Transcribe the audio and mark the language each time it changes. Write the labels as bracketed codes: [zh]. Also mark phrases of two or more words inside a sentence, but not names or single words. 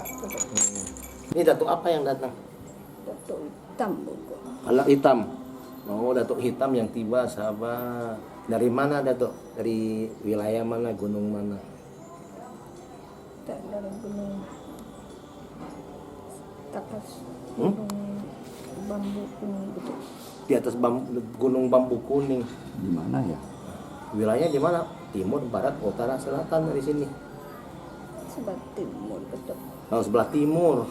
[ms] Ini datuk apa yang datang? Datuk hitam buku. Anak hitam. Oh, datuk hitam yang tiba sahabat. Dari mana datuk? Dari wilayah mana? Gunung mana? Tak dari gunung. Takas. Hmm? Bambu kuning gitu. Di atas gunung bambu kuning. Di mana ya? Wilayahnya di mana? Timur, barat, utara, selatan dari sini. Sebelah timur betul. Oh, sebelah timur.